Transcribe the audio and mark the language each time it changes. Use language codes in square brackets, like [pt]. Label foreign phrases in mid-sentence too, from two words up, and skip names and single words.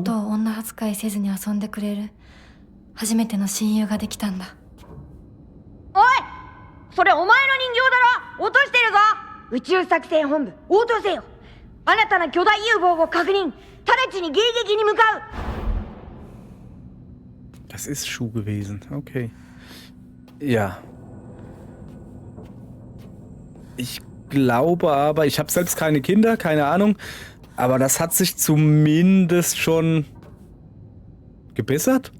[ja] とを女扱いせずに遊んでくれる初めての親友ができたんだ。おい、それお前の人形だろ。落としてるぞ。宇宙作戦本部応答せよ。新たな巨大 UFO を確認。直ちに迎撃に向かう。 [de] Das ist Schuh gewesen. Okay. Ja. Ich glaube aber, ich habe selbst keine Kinder, keine Ahnung. Aber das hat sich zumindest schon gebessert.